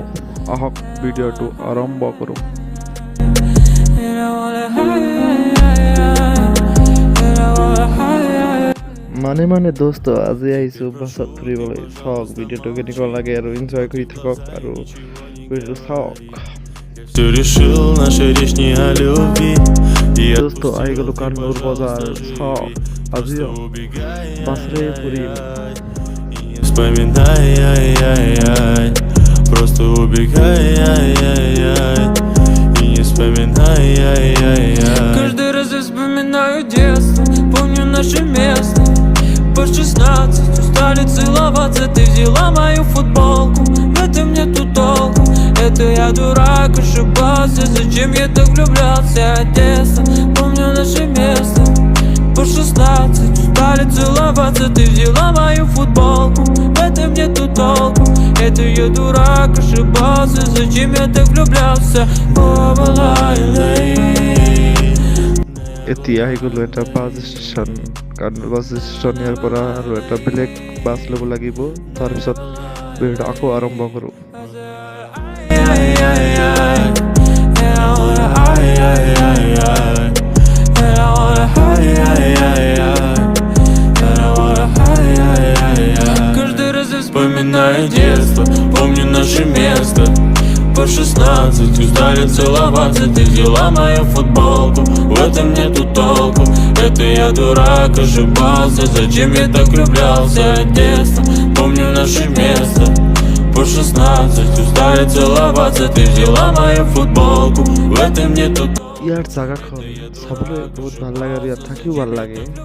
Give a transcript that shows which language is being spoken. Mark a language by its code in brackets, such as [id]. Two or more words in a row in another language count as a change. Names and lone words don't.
[as] আহক ভিডিঅ'টো আৰম্ভ কৰোঁ। মানে দোস্ত, আজি আহিছোঁ বাছত ফুৰিবলৈ। চাওক ভিডিঅ'টো কেনেকুৱা লাগে আৰু এনজয় কৰি থাকক আৰু ভিডিঅ'টো চাওক। [ru] Ты решил наши речь не о любви. [as] দোস্ত আহি গ'লো কান্নুৰ বজাৰ। চাওক আজি বাছৰে ফুৰিম। [ru] Вспоминай, ай-яй-яй. Просто убегай, ай-яй-яй. И не вспоминай, ай-яй-яй. Каждый раз я вспоминаю детство, помню наше место. По 16 устали целоваться, ты взяла мою футболку. В этом нету толку, это я дурак, ошибался. Зачем я так влюблялся, Одесса, помню наше место. По 16 устали целоваться, ты взяла мою футболку. В этом нету толку, это я дурак, ошибался. Зачем я так влюблялся, [as] এতিয়া আহি গ'লো এটা [en] bus station. [as] কান্নুৰ [en] bus station [as] ইয়াৰ পৰা আৰু এটা বেলেগ বাছ ল'ব লাগিব। তাৰপিছত ভিডিঅ'টো আকৌ আৰম্ভ কৰোঁ। [ru] Каждый раз я вспоминаю детство, помню наше место. По 16 устали целоваться, ты взяла мою футболку. В этом нету толку, это я дурак, ошибался. Зачем я так влюблялся, Одесса, помню наше место. По 16 устали целоваться, ты взяла мою футболку. В этом нету толку. [as] ইয়াৰ জাগাখন চাবলৈ বহুত ভাল লাগে আৰু ইয়াত থাকিও ভাল লাগে।